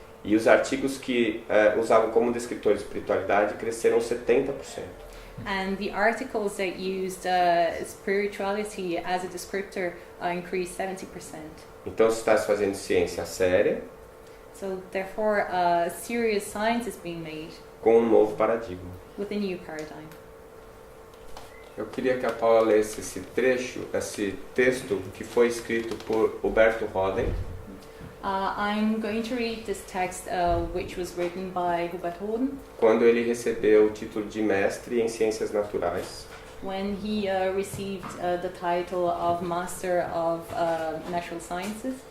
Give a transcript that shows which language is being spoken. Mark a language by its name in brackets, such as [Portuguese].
[Portuguese] E os artigos que usavam como descritor de espiritualidade cresceram 70%. [English] and the articles that used spirituality as a descriptor increased 70%. [Portuguese] Então se está se fazendo ciência séria [English] So therefore, serious science is being made [Portuguese] com um novo paradigma. [English] with a new paradigm. [Portuguese] Eu queria que a Paula lesse esse trecho, esse texto que foi escrito por Huberto Roden, [English] I'm going to read this text, which was written by Hubert Hoden [Portuguese] quando ele recebeu o título de mestre em ciências naturais. [English] when he received the title of Master of Natural Sciences.